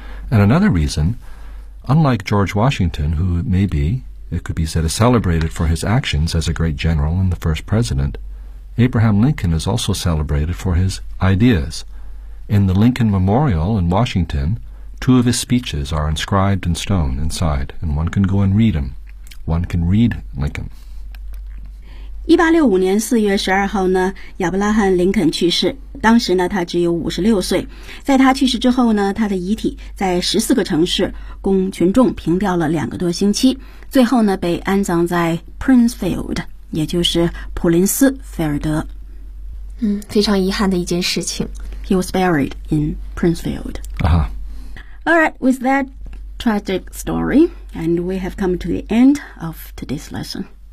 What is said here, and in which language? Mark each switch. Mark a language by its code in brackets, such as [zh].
[en] And another reason, unlike George Washington, who may be, it could be said, is celebrated for his actions as a great general and the first president, Abraham Lincoln is also celebrated for his ideas. In the Lincoln Memorial in Washington,Two of his speeches are inscribed in stone inside, and one can go and read them. One can read Lincoln. [zh] 1865年4月12号呢，亚伯拉罕·林肯去世。当时呢，他只有56岁。在他去世之后呢，他的遗体在14个城市供群众凭吊了两个多星期，最后呢，被安葬在 Princefield， 也就是普林斯菲尔德。嗯，非常遗憾的一件事情。 [en] He was buried in Princefield. Aha. All right, with that tragic story, and we have come to the end of today's lesson.